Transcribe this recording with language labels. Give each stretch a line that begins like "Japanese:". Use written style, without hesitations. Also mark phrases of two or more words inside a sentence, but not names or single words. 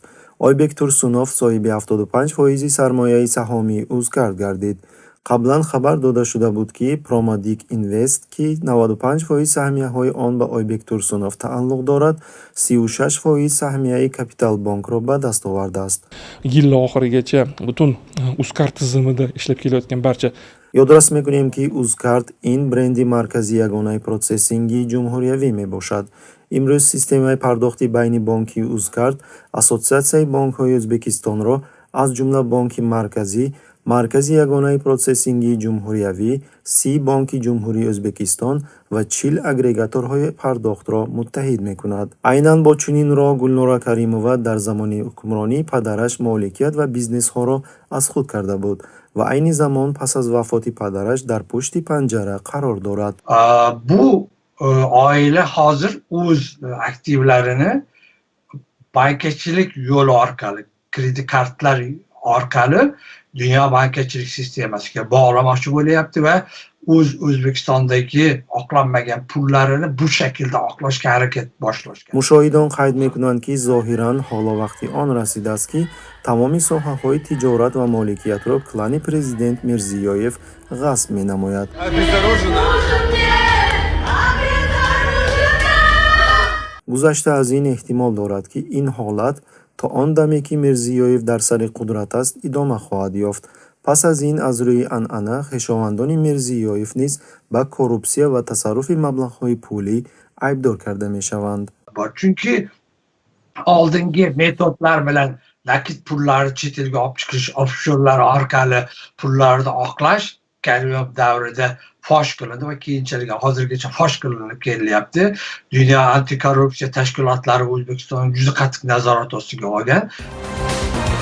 Tajik: Ойбек Турсунов соҳиби 75% сармояи саҳомии Uzcard гардид. қаблан хабар дода шуда буд ки Промадик Инвест, ки 95% саҳмияҳои он ба Ойбек Турсунов тааллуқ дорад, 36% саҳмияи Капитал Банкро ба даст овардааст.
Uzbek: Yil oxirigacha butun Uzcard tizimida ishlab kelayotgan barcha
Tajik: ёдрас мекунем ки Uzcard ин бренди маркази ягонаи процессинги ҷумҳуриявӣ мебошад. имрӯз системаи пардохти байни бонки Uzcard Ассотсиатсияи бонкҳои Ӯзбекистонро аз ҷумла Бонки Марказӣ, Маркази ягонаи процессинги ҷумҳуриявӣ, 30 Бонки ҷумҳурии Ӯзбекистон ва 40 агрегаторҳои пардохтро муттаҳид мекунад. айнан бо чунин роҳ Гулнора Каримова дар замони ҳукмронии падараш моликият ва бизнесҳоро аз худ карда буд ва айни замон пас аз вафоти падараш дар пушти панҷара қарор дорад.
Uzbek: Bu oila hozir o'z aktivlarini bankachilik yo'li orqali, kredit kartalari orqali dunyo bankachilik sistemasiga bog'lamoqchi bo'lyapti va O'zbekistondagi oqlanmagan pullarini bu shaklda oqlashga harakat boshlashgan.
Tajik: мушоҳидон қайд мекунанд ки зоҳиран ҳоло вақти он расидааст ки тамоми соҳаҳои тиҷорат ва моликиятро клани президент Мирзиёев ғасб менамояд. гузашта аз ин эҳтимол дорад ки ин ҳолат то он даме ки Мирзиёев дар сари қудрат аст идома хоҳад ёфт. пас аз ин аз рӯи анъана хешовандони Мирзиёев низ ба коррупсия ва тасарруфи маблағҳои пулӣ айбдор карда мешаванд.
Uzbek: Chunki oldingi metodlar bilan nakit pullarni chet elga olib chiqish, offshorlar orqali pullarni oqlash Karimov davrida fosh qilindi va keyinchalik hozirgacha fosh qilinib kelyapti. Dunyo antikorrupsiya tashkilotlari O'zbekistonni juda qattiq nazorat ostiga olgan.